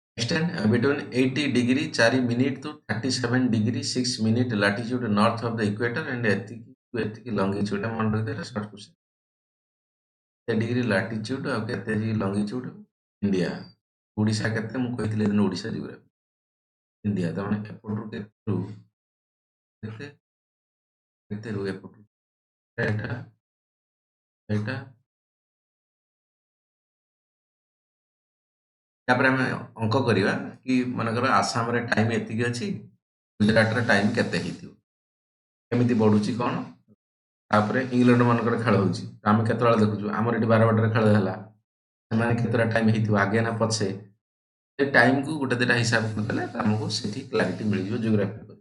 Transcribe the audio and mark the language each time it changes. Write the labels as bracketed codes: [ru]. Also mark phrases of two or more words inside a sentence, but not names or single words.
[en] extend between 80 degree 4 minute to 37 degree 6 minute latitude north of the equator and [or] ଏତିକି longitude ମନେ ରଖିଦେଲେ [en] short question [or] କେତେ [en] degree latitude [or] ଆଉ କେତେ [en] degree longitude [or] ଇଣ୍ଡିଆ ଓଡ଼ିଶା କେତେ ମୁଁ କହିଥିଲି ଦିନ ଓଡ଼ିଶା geography ଇଣ୍ଡିଆ ତା ମାନେ ଏପଟରୁ କେତେ କେତେରୁ ଏପଟରୁ ଏଇଟା ଏଇଟା ତାପରେ ଆମେ ଅଙ୍କ କରିବା କି ମନେକର ଆସାମରେ ଟାଇମ୍ ଏତିକି ଅଛି ଗୁଜରାଟରେ ଟାଇମ୍ କେତେ ହେଇଥିବ କେମିତି ବଢୁଛି କ'ଣ ତାପରେ ଇଂଲଣ୍ଡ ମାନଙ୍କର ଖେଳ ହଉଛି ଆମେ କେତେବେଳେ ଦେଖୁଛୁ ଆମର ଏଠି 12 ଖେଳ ହେଲା ସେମାନେ କେତେଟା ଟାଇମ୍ ହେଇଥିବ ଆଗେ ନା ପଛେ ସେ ଟାଇମ୍କୁ ଗୋଟେ ଦିଟା ହିସାବ କରିଦେଲେ ଆମକୁ ସେଠି କ୍ଲାରିଟି ମିଳିଯିବ ଜିଓଗ୍ରାଫି